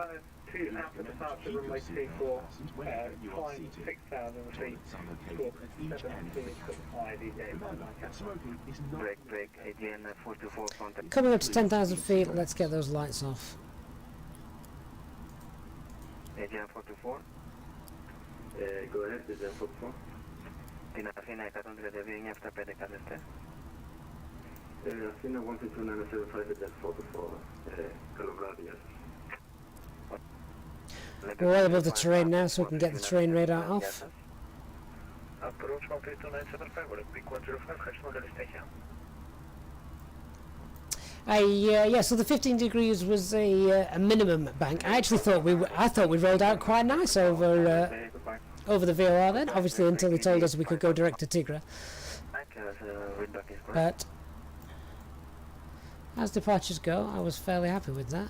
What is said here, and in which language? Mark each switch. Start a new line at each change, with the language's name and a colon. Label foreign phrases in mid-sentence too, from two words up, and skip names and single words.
English: via to after departure runway 24, climb 6000 feet, squawk 7 to 65, Easyjet 5 Remember, Mike. smoking is not Break, AGN 424, contact. Coming up to 10,000 feet, let's get those lights off. AGN 424. Go ahead, AGN 424.
Greek: Την Αθήνα 139 750.
English: Athena 122.975, AGN 424.
Greek: Καλό βράδυ, γεια σας.
English: We're way above the terrain now, so we can get the terrain radar off. Approach 132.975, will it be 105,
Greek: ευχαριστούμε, καλή συνέχεια.
English: Yeah, so the 15 degrees was a minimum bank. I actually thought we rolled out quite nice over the VOR then, obviously until he told us we could go direct to Tigra. But as departures go, I was fairly happy with that.